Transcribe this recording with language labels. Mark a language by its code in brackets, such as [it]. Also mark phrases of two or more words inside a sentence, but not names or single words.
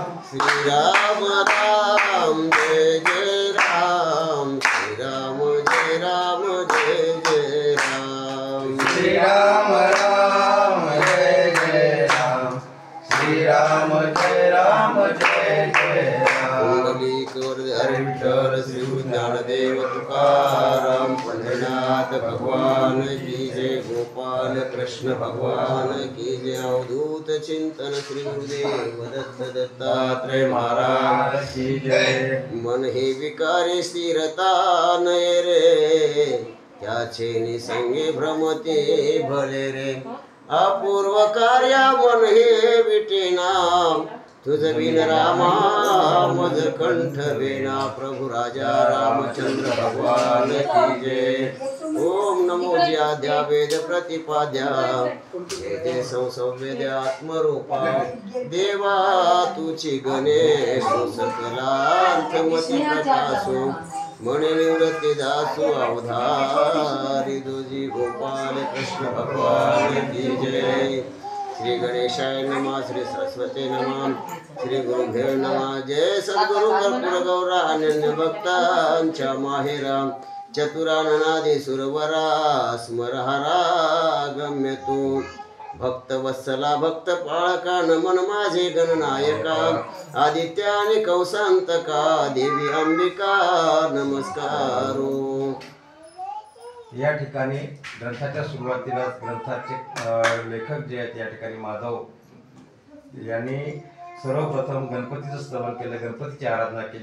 [mr] श्रीराम राम जय जय राम, श्रीराम जय राम जय जय राम. श्रीराम राम जय जय राम, श्रीराम जय राम जय जय राम. [hi] पुंडलिक वरद विठ्ठल श्री ज्ञानदेव तुकाराम पंढरीनाथ भगवान की जय. गोपाल कृष्ण भगवान की जय. अवधूत चिंतन श्री गुरुदेव दत्त दत्तात्रय महाराज की जय. [mr] मन हे विकारी स्थिरता नये रे, त्याचे निसंगे भ्रमते भले रे. अपूर्व कार्या मन हे विटेना, तुझ बिन रामा मज कंठ वेना. [hi] प्रभु राजा रामचंद्र भगवान की जय. [mr] ओम नमो ज्याद्या वेद प्रतिपाद्या, वेदे संसवेद आत्मरूपा. देवा तुची गणेश सकलांतमती प्रकाशो, मणे निवृत्ती दासु अवधारी तुझी. [hi] गोपाल कृष्ण भगवान की जय. [sa] श्री गणेशाय नमः, श्री सरस्वती नमः, श्री गुरुभ्यो नमः. [mr] जय सद्गुरु कर्पूर गौरा अनन्य भक्तांच्या माहेरा. चतुराननादी सुरवरा स्मर हरा गम्य तू. भक्त वत्सला भक्त पाळका नमन माझे गणनायका. आदित्य आणि कौसांतका देवी अंबिका नमस्कारो. या ठिकाणी ग्रंथाच्या सुरुवातीला ग्रंथाचे लेखक जे आहेत या ठिकाणी माधव यांनी सर्वप्रथम गणपतीचं स्तवन केलं, गणपतीची आराधना केली.